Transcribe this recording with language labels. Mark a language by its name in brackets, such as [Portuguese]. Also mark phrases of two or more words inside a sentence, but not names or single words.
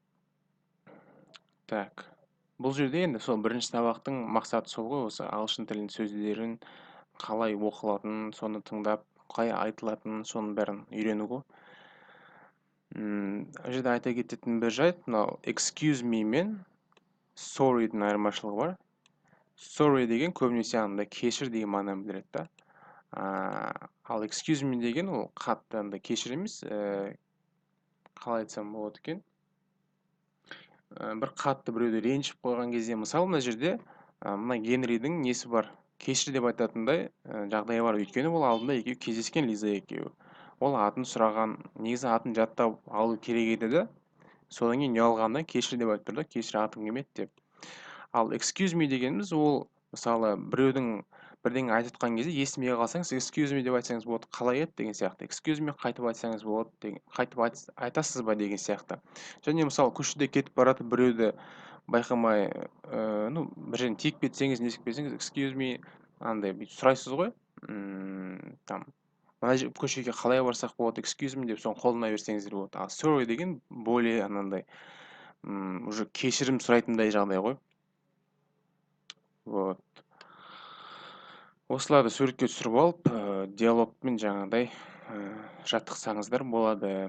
[Kazakh] Так. Бұл жерде енді сол бірінші сабақтың мақсаты сол ғой, осы ағылшын тілінің сөздерін қалай оқылатынын, соны тыңдап, қалай айтылатынын, соның бәрін үйрену ғой. Бұл жерде айта кететін бір жайт, мынау [English] excuse me [Kazakh] мен sorry-дің айырмашылығы бар. Sorry деген көбінесе андай кешір деген мағынаны білдіреді да. Ал [English] excuse me [Kazakh] деген ол қатты андай кешір емес, қалай айтсам болады екен. Бір қатты біреуді ренжіп қойған кезде, мысалы мына жерде мына Генридің несі бар, кешір деп айтатындай жағдай бар. Өйткені ол алдында екеуі кездескен, Лиза екеуі. Ол атын сұраған, негізі атын жаттап алу керек еді де. Содан кейін ұялғанда кешір деп айтып тұрды, кешір атым келмеді деп. Ал [English] excuse me [Kazakh] дегеніміз ол мысалы біреудің бірдеңе айтып жатқан кезде естімей қалсаңыз [English] excuse me [Kazakh] деп айтсаңыз болады, қалай еді деген сияқты. [English] Excuse me [Kazakh] қайтып айтсаңыз болады деген, қайтып айтасыз ба деген сияқты. Және мысалы көшеде кетіп баратып біреуді байқамай, бір жерден тиіп кетсеңіз, не істеп кетсеңіз, [English] excuse me [Kazakh] андай бүйтіп сұрайсыз ғой. Там мына көшеге қалай барсақ болады, [English] excuse me [Kazakh] деп соны қолдана берсеңіздер болады. Ал sorry деген более анандай уже кешірім сұрайтындай жағдай ғой. Вот. Осыларды суретке түсіріп алып, диалогпен жаңағыдай жаттықсаңыздар болады.